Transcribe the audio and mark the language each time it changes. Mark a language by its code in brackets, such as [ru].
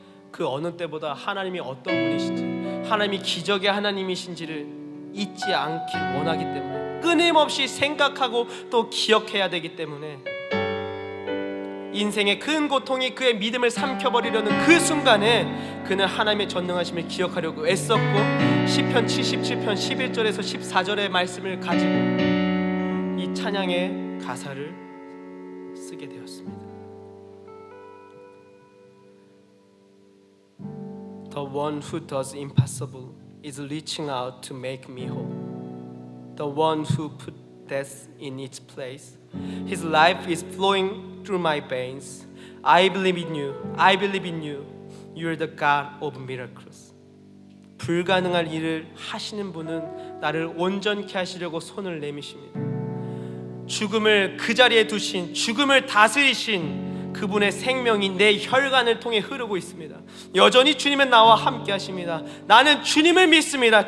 [ko] 그 어느 때보다 하나님이 어떤 분이신지, 하나님이 기적의 하나님이신지를 잊지 않길 원하기 때문에, 끊임없이 생각하고 또 기억해야 되기 때문에, 인생의 큰 고통이 그의 믿음을 삼켜버리려는 그 순간에 그는 하나님의 전능하심을 기억하려고 애썼고, 시편 77편 11절에서 14절의 말씀을 가지고 이 찬양의 가사를 쓰게 되었습니다. [en] The one who does impossible is reaching out to make me whole. The one who put death in its place, His life is flowing through my veins. I believe in you. I believe in you. You're the God of miracles. [ko] 불가능한 일을 하시는 분은 나를 온전케 하시려고 손을 내미십니다. 죽음을 그 자리에 두신, 죽음을 다스리신 그분의 생명이 내 혈관을 통해 흐르고 있습니다. 여전히 주님은 나와 함께 하십니다. 나는 주님을 믿습니다.